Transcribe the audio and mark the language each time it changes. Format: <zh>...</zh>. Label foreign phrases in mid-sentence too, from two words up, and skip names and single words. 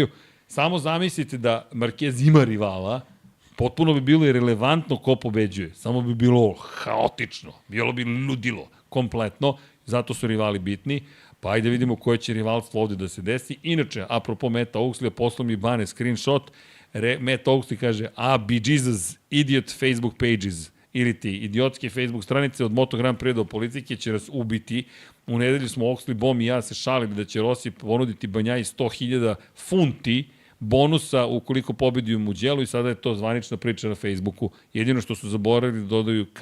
<sr>Samo zamislite da Marquez ima rivala, potpuno bi bilo i relevantno ko pobeđuje. Samo bi bilo haotično, bilo bi ludilo kompletno, zato su rivali bitni. Pa ajde vidimo koje će rivalstvo ovde da se desi. Inače, apropo Meta Oaksley, poslao mi Bane screenshot. Matt Oaksley kaže,</sr> <en>be Jesus, idiot Facebook pages.</en> <sr>Ili ti idiotske Facebook stranice od Moto Grand Prix do politike će nas ubiti. U nedelju smo Oaksley, Bom i ja se šalili da će Rossi ponuditi Banjaji 100.000 funti bonusa ukoliko pobedi u Mugello i sada je to zvanična priča na Facebooku. Jedino što su zaboravili da dodaju K.</sr>